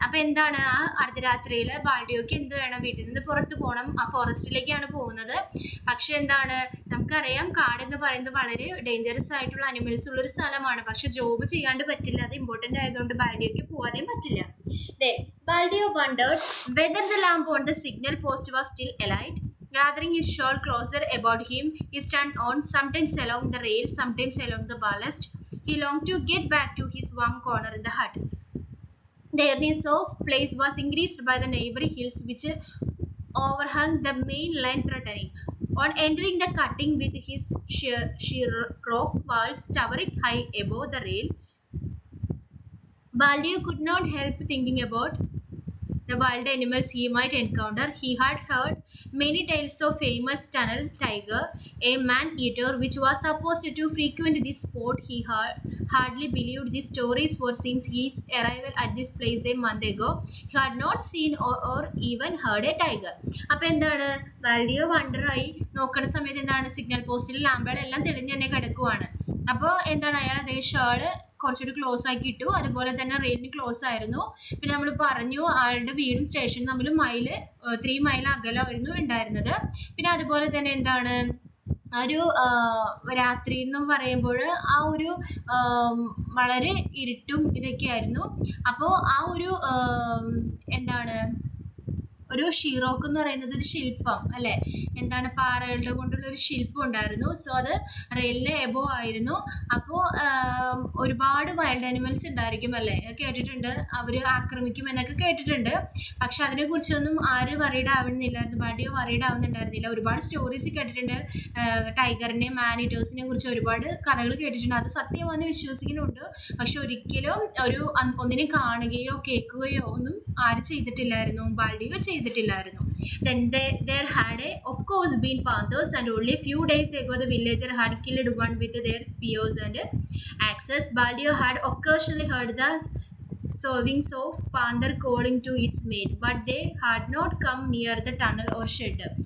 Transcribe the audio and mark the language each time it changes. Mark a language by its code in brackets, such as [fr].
[ml] അപ്പോൾ എന്താണ്, ആ അർദ്ധരാത്രിയിൽ ബാൽഡിയോക്ക് എന്ത് വേണം, വീട്ടിൽ നിന്ന് പുറത്തു പോകണം. ആ ഫോറസ്റ്റിലേക്കാണ് പോകുന്നത്. പക്ഷെ എന്താണ്, നമുക്കറിയാം കാട് എന്ന് പറയുന്നത് വളരെ ഡേഞ്ചറസ് ആയിട്ടുള്ള അനിമൽസ് ഉള്ള ഒരു സ്ഥലമാണ്. പക്ഷെ ജോബ് ചെയ്യാണ്ട് പറ്റില്ല, അത് ഇമ്പോർട്ടന്റ് ആയതുകൊണ്ട് ബാൽഡിയോക്ക് പോവാനേ പറ്റില്ല. [en] Then Baldio wondered whether the lamp on the signal post was still alight. Gathering his shawl closer about him, he turned on, sometimes along the rail, sometimes along the ballast. He longed to get back to his warm corner in the hut. The nearness of place was increased by the neighboring hills which overhung the main line threatening. On entering the cutting with his sheer rock walls towering high above the rail, Baldio could not help thinking about the wild animals he might encounter. He had heard many tales of famous tunnel tiger, a man-eater which was supposed to frequent this spot. He hardly believed these stories, for since his arrival at this place a month ago, he had not seen or even heard a tiger. [ml] അപ്പോൾ എന്താണ്, ബാൽഡിയോ വണ്ടറായി നോക്കുന്ന സമയത്ത് എന്താണ്, signal പോസ്റ്റിൽ ലാമ്പുകളെല്ലാം തെളിഞ്ഞ് തന്നെ കിടക്കുവാണ്. അപ്പോൾ എന്താണ്, അയാൾ അതേ ഷേള് കുറച്ചുകൂടി ക്ലോസ് ആക്കി ഇട്ടു. അതുപോലെ തന്നെ റെയിലിന് ക്ലോസ് ആയിരുന്നു. പിന്നെ നമ്മൾ പറഞ്ഞു ആളുടെ വീടും സ്റ്റേഷനും തമ്മിൽ 3 മൈൽ അകലമായിരുന്നു ഉണ്ടായിരുന്നത്. പിന്നെ അതുപോലെ തന്നെ എന്താണ്, ഒരു രാത്രി എന്ന് പറയുമ്പോൾ ആ ഒരു വളരെ ഇരുട്ടും ഇതൊക്കെ ആയിരുന്നു. അപ്പോൾ ആ ഒരു എന്താണ്, ഒരു ഷീറോക്ക് എന്ന് പറയുന്നത് ഒരു ശില്പം അല്ലെ, എന്താണ്, പാറകളുടെ കൊണ്ടുള്ള ഒരു ശില്പം ഉണ്ടായിരുന്നു. സോ അത് റെയിലിന് എബോ ആയിരുന്നു. അപ്പോൾ ഒരുപാട് വൈൽഡ് ആനിമൽസ് ഉണ്ടായിരിക്കും അല്ലെ, കേട്ടിട്ടുണ്ട്, അവര് ആക്രമിക്കും എന്നൊക്കെ കേട്ടിട്ടുണ്ട്. പക്ഷെ അതിനെ കുറിച്ചൊന്നും ആര് വറീഡ് ആവുന്നില്ലായിരുന്നു, ബാൽഡിയോ വറീഡ് ആവുന്നുണ്ടായിരുന്നില്ല. ഒരുപാട് സ്റ്റോറീസ് കേട്ടിട്ടുണ്ട്, ടൈഗറിനെയും മാനിറ്റേഴ്സിനെയും കുറിച്ച് ഒരുപാട് കഥകൾ കേട്ടിട്ടുണ്ട്. അത് സത്യമാണെന്ന് വിശ്വസിക്കുന്നുണ്ട്. പക്ഷെ ഒരിക്കലും ഒന്നിനെ കാണുകയോ കേൾക്കുകയോ ഒന്നും ആര് ചെയ്തിട്ടില്ലായിരുന്നു, ബാൽഡിയോ ചെയ്തിട്ടില്ലായിരുന്നു. [en] Then there had of course been panthers, and only few days ago the villager had killed one with their spears and axes. Baldio had occasionally heard the sounds of panther calling to its mate, but they had not come near the tunnel or shed.